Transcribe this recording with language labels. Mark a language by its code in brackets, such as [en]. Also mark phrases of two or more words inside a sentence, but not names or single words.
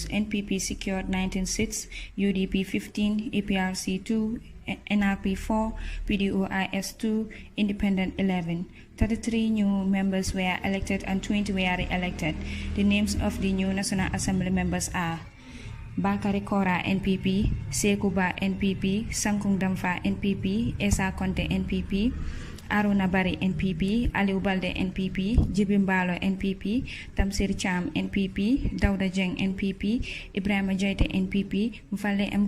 [en] NPP secured 19 seats, UDP 15, APRC 2, NRP 4, PDOIS 2, Independent 11. 33 new members were elected and 20 were re-elected. The names of the new National Assembly members are Bakari Kora NPP, Sekuba NPP, Sankung Damfa NPP, Esa Conte NPP, Aruna Bari NPP, Aliou Balde NPP, Jibimbalo NPP, Tamsir Cham NPP, Dauda Jeng NPP, Ibrahima Jaite NPP, Mfale M.